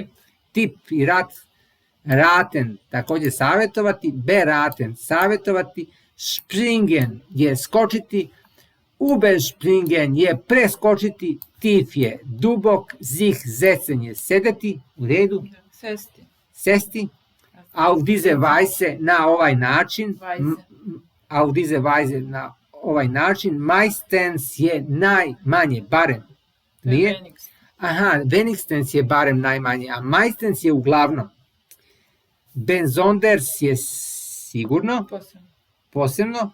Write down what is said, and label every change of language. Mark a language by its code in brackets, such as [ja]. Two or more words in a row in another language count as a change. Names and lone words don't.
[hr] Tip i rat, raten također savjetovati, beraten savjetovati, springen je skočiti, überspringen je preskočiti, tief je dubok, sich je sedeti, u redu, sesti, [de] auf diese Weise [hr] na ovaj način, meistens je najmanje, barem. Nije? Aha, wenigstens je barem najmanje, a meistens je uglavnom. Besonders je sigurno, posebno.